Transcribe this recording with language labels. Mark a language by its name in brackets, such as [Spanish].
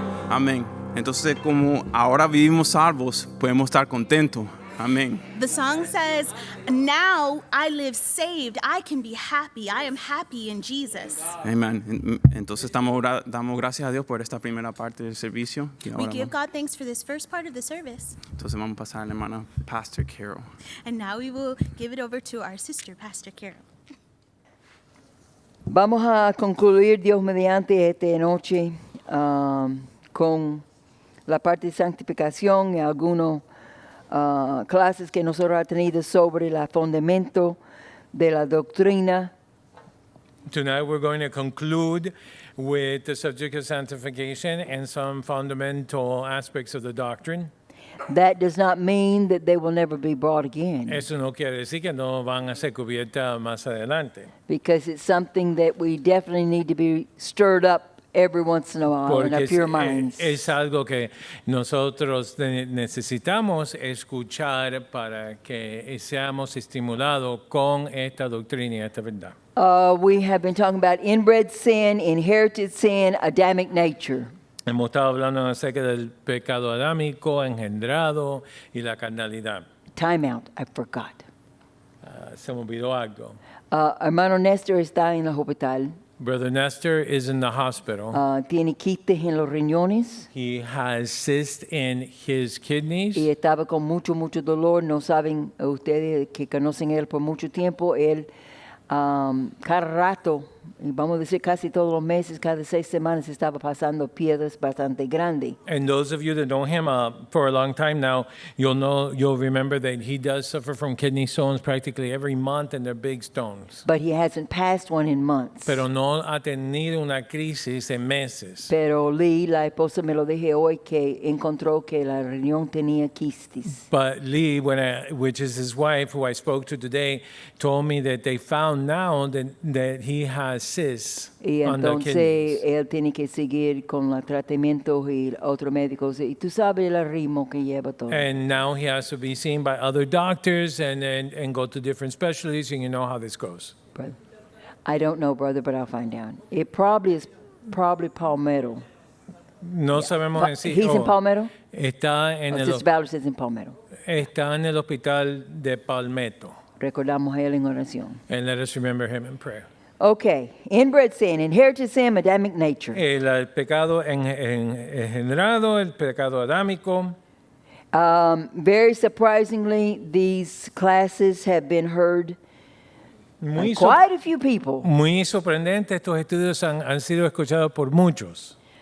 [Spanish] Amén. Entonces, como ahora vivimos salvos, podemos estar contentos. Amén. [English] The song says, now I live saved. I can be happy. I am happy in Jesus. [Spanish] Amén. Entonces damos gracias a Dios por esta primera parte del servicio. Y [English] We [Spanish] ahora [English] give God thanks for this first part of the service. [Spanish] entonces vamos a pasar a la hermana Pastor Carol. [English] And now we will give it over to our sister, Pastor Carol. [Spanish] Vamos a concluir, Dios mediante, esta noche con la parte de santificación y algunas clases que nosotros hemos tenido sobre el fundamento de la doctrina. [English] Tonight we're going to conclude with the subject of sanctification and some fundamental aspects of the doctrine. That does not mean that they will never be brought again, [Spanish] Eso no quiere decir que no van a ser cubiertas más adelante. [English] because it's something that we definitely need to be stirred up every once in a while in our [Spanish] Porque [English] pure minds. [Spanish] es algo que nosotros necesitamos escuchar para que seamos estimulados con esta doctrina y esta verdad. [English] We have been talking about inbred sin, inherited sin, Adamic nature. [Spanish] Hemos estado hablando acerca del pecado adámico, engendrado y la carnalidad. [English] Time out, I forgot. [Spanish] Se me olvidó algo. Hermano Néstor está en el hospital. [English] Brother Nestor is in the hospital. [Spanish] Tiene quistes en los riñones [English] He has cysts in his kidneys. [Spanish] y estaba con mucho dolor. No saben ustedes que conocen a él por mucho tiempo. Él cada rato, y vamos a decir casi todos los meses, cada 6 semanas estaba pasando piedras bastante grandes. [English] And those of you that know him for a long time now, you'll remember that he does suffer from kidney stones practically every month, and they're big stones. But he hasn't passed one in months. [Spanish] Pero no ha tenido una crisis en meses. Pero Lee, la esposa, me lo dije hoy que encontró que la riñón tenía quistes. [English] But Lee, which is his wife, who I spoke to today, told me that they found now that he has cysts [Spanish] Y [English] on the [Spanish] entonces [English] kidneys. [Spanish] él tiene que seguir con los tratamientos y otros médicos. Y tú sabes el ritmo que lleva todo. [English] And now he has to be seen by other doctors and go to different specialties, and you know how this goes. Brother. I don't know, brother, but I'll find out. It probably is Palmetto. [Spanish] No sabemos en sí. [English] He's in Palmetto? [Spanish] Está en [English] Sister Ballard says in Palmetto. [Spanish] Está en el hospital de Palmetto. Recordamos a él en oración. [English] And let us remember him in prayer. Okay, inbred sin, inherited sin, Adamic nature. [Spanish] El pecado engendrado, el pecado adámico. [English] Very surprisingly, these classes have been heard by [Spanish] Muy, [English] quite a few people. [Spanish] muy sorprendente, estos estudios han sido escuchados por muchos.